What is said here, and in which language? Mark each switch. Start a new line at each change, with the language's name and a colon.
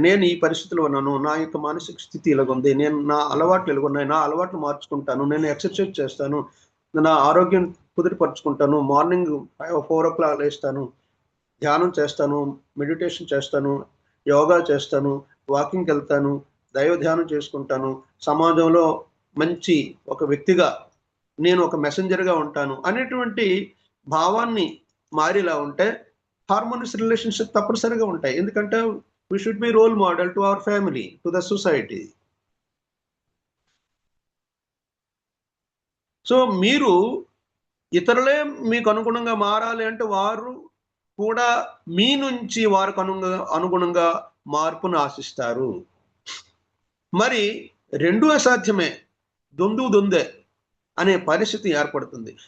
Telugu: నేను ఈ పరిస్థితిలో ఉన్నాను, నా యొక్క మానసిక స్థితి ఇలాగుంది, నేను నా అలవాట్లు ఇలాగున్నాయి, నా అలవాట్లు మార్చుకుంటాను, నేను ఎక్సర్సైజ్ చేస్తాను, నా ఆరోగ్యం కుదిరిపరుచుకుంటాను, మార్నింగ్ 4 o'clock లేస్తాను, ధ్యానం చేస్తాను, మెడిటేషన్ చేస్తాను, యోగా చేస్తాను, వాకింగ్కి వెళ్తాను, దైవ ధ్యానం చేసుకుంటాను, సమాజంలో మంచి ఒక వ్యక్తిగా నేను ఒక మెసెంజర్గా ఉంటాను అనేటువంటి భావాన్ని మారిలా ఉంటే హార్మోనియస్ రిలేషన్షిప్ తప్పనిసరిగా ఉంటాయి.
English: ఎందుకంటే we should be role model to our family, to the society.
Telugu: So మీరు ఇతరులే మీకు అనుగుణంగా మారాలి అంటే వారు కూడా మీ నుంచి వారికి అనుగుణంగా మార్పును ఆశిస్తారు. మరి రెండు అసాధ్యమే, దొందే అనే పరిస్థితి ఏర్పడుతుంది.